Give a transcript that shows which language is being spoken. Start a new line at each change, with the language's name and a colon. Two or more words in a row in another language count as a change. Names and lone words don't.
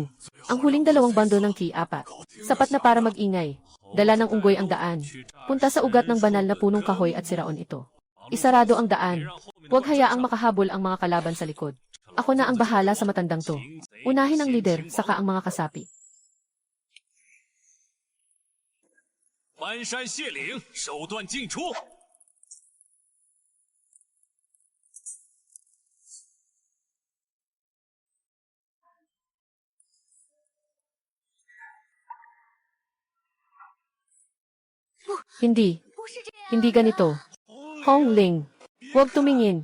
Filipino: Ang huling 2 bando ng Ki-4. Sapat na para mag-ingay. Dala ng unggoy ang daan. Punta sa ugat ng banal na punong kahoy at siraon ito. Isarado ang daan. Huwag hayaang makahabol ang mga kalaban sa likod. Ako na ang bahala sa matandang to. Unahin ang lider, saka ang mga kasapi.
Chinese: 翻山卸岭，手段尽出。
Filipino: Hindi. Hindi ganito. Hong Ling. Huwag tumingin.